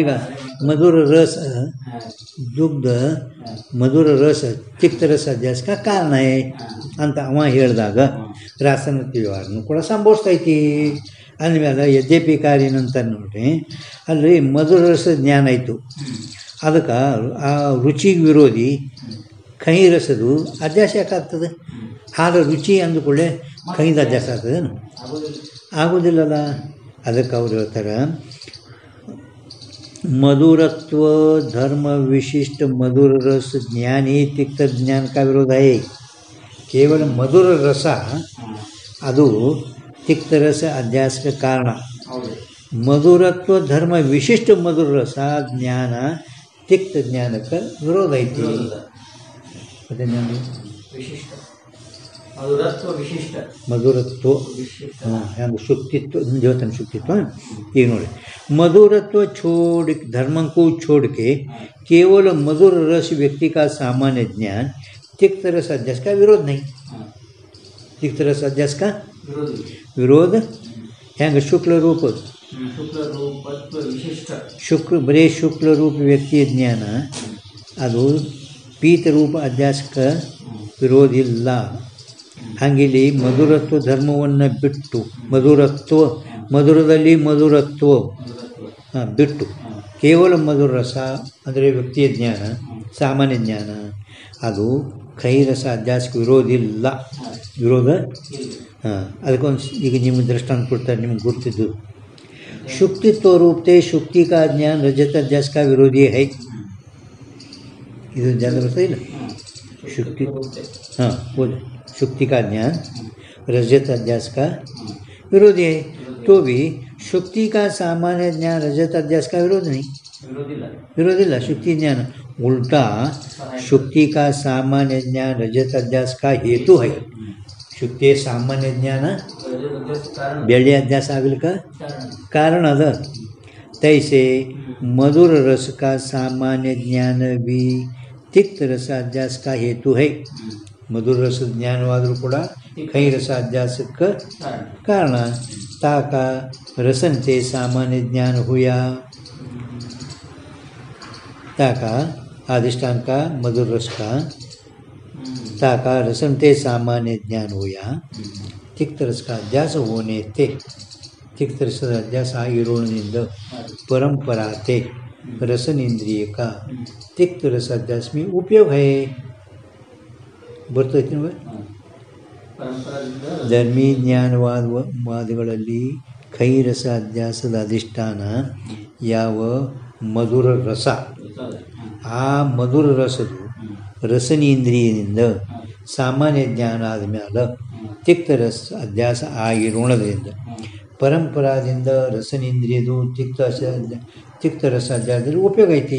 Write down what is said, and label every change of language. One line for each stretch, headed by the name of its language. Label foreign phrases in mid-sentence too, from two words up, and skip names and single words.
Kannada: ಈಗ ಮಧುರ ರಸ ದುಗ್ಧ ಮಧುರ ರಸ ತಿಕ್ತ ರಸ ಅಧ್ಯಾಸಕ ಕಾರಣ ಅಂತ ಅವ ಹೇಳಿದಾಗ ರಾಸನತ್ವ ವ್ಯವಹಾರನೂ ಕೂಡ ಸಂಭವಿಸ್ತೈತಿ ಅಂದಮೇಲೆ ಯದ್ಯಪಿ ಕಾರ್ಯನಂತ ನೋಡ್ರಿ, ಅಲ್ಲಿ ಮಧುರ ರಸ ಜ್ಞಾನ ಆಯಿತು. ಅದಕ್ಕೆ ಆ ರುಚಿಗೆ ವಿರೋಧಿ ಕಹಿ ರಸದು ಅಧ್ಯಾಸ ಯಾಕಾಗ್ತದೆ? ಹಾಲು ರುಚಿ ಅಂದುಕೊಳ್ಳೆ ಕಹಿದ ಅಧ್ಯಾಸ ಆಗ್ತದೇನು? ಆಗೋದಿಲ್ಲಲ್ಲ. ಅದಕ್ಕೆ ಅವ್ರು ಹೇಳ್ತಾರೆ
Hindi: मधुरत्व धर्म विशिष्ट मधुर रस ज्ञान ही तिक्त ज्ञान का विरोध है.
Kannada: ಕೇವಲ ಮಧುರ ರಸ ಅದು ತಿಕ್ತರಸ ಅಧ್ಯಾಸಕ್ಕೆ ಕಾರಣ. ಮಧುರತ್ವ ಧರ್ಮ ವಿಶಿಷ್ಟ ಮಧುರ ರಸ ಜ್ಞಾನ ತಿಕ್ತ ಜ್ಞಾನಕ್ಕೆ ವಿರೋಧ ಐತಿ. ಮಧುರತ್ವ ಹೆಂಗೆ ಶುಕ್ತಿತ್ವ ದೇವತನ ಶುಕ್ತಿತ್ವ. ಈಗ ನೋಡಿ,
Hindi: मधुरत्व छोड़ धर्म को छोड़ के केवल मधुर रस व्यक्ति का सामान्य ज्ञान तिक्त रस अध्यास का विरोध नहीं. तिक्त रस अध्यास का विरोध
Kannada: ಹೆಂಗೆ ಶುಕ್ಲ ರೂಪ ಬರೀ ಶುಕ್ಲ ರೂಪ ವ್ಯಕ್ತಿಯ ಜ್ಞಾನ ಅದು ಪೀತ ರೂಪ ಅಧ್ಯಾಸಕ್ಕೆ ವಿರೋಧ ಇಲ್ಲ. ಹಾಗಿಲ್ಲಿ ಮಧುರತ್ವ ಧರ್ಮವನ್ನು ಬಿಟ್ಟು ಮಧುರದಲ್ಲಿ ಮಧುರತ್ವ ಬಿಟ್ಟು ಕೇವಲ ಮಧುರ ರಸ ಅಂದರೆ ವ್ಯಕ್ತಿಯ ಜ್ಞಾನ ಸಾಮಾನ್ಯ ಜ್ಞಾನ ಅದು ಕೈರಸ ಅಧ್ಯಾಸಕ್ಕೆ ವಿರೋಧ. ಅದಕ್ಕೊಂದು ಈಗ ನಿಮಗೆ ದೃಷ್ಟಾಂತ ಕೊಡ್ತಾರೆ, ನಿಮ್ಗೆ ಗುರ್ತಿದ್ದು ಶುಕ್ತಿತ್ವ ರೂಪತೆ ಶುಕ್ತಿ
Hindi: का ज्ञान रजत अध्यास का विरोधी है.
Kannada: ಇದು ಜನ ಬರ್ತಾ ಇಲ್ಲ.
Hindi: ಶುಕ್ತಿ बोल शुक्ति का ज्ञान रजत अध्यास का विरोधी है. तो भी शुक्ति का सामान्य ज्ञान रजत अध्यास का विरोध नहीं, विरोधिಲ್ಲ. शुक्ति ज्ञान उल्टा शुक्ति का सामान्य ज्ञान रजत अध्यास का हेतु है.
Kannada: ಶುಕ್ತಿ ಸಾಮಾನ್ಯ ಜ್ಞಾನ ಬೇಳೆ ಅಧ್ಯಾಸ ಆಗಲಿಕ್ಕೆ ಕಾರಣ ಅದ.
Hindi: तैसे मधुर रस का सामान्य ज्ञान भी तिक्त रस अध्यास का हेतु है.
Kannada: ಮಧುರ ರಸ ज्ञानवाದರೂ ಕೂಡ ಕೈ ರಸ ಅಧ್ಯಾಸಕ್ಕೆ ಕಾರಣ.
Hindi: ताका रसनते सामान्य ज्ञान हुआ. ताका अधिष्ठान का मधुर रस का ताका रसनते सामान्य ज्ञान हुआ. तिक्त रस का अध्यास होने ते तिक्त रस अध्यास ಆಗಿರೋಣದಿಂದ परंपराते रसन इंद्रिय का तिक्त रस अध्यास में उपयोग है.
Kannada: ಬರ್ತೈತಿ ನೋಡಿ. ಧರ್ಮಿ ಜ್ಞಾನವಾದಗಳಲ್ಲಿ ಕೈರಸ ಅಧ್ಯಾಸದ ಅಧಿಷ್ಠಾನ ಯಾವ ಮಧುರ ರಸ, ಆ ಮಧುರ ರಸದು ರಸನೇಂದ್ರಿಯದಿಂದ ಸಾಮಾನ್ಯ ಜ್ಞಾನ ಆದಮೇಲೆ ತಿಕ್ತ ರಸ ಅಧ್ಯಾಸ ಆಗಿರೋಣದಿಂದ ಪರಂಪರಾದಿಂದ ರಸನೇಂದ್ರಿಯದು ತಿಕ್ತ ರಸ ಅಧ್ಯಾಸದಲ್ಲಿ ಉಪಯೋಗ ಐತಿ.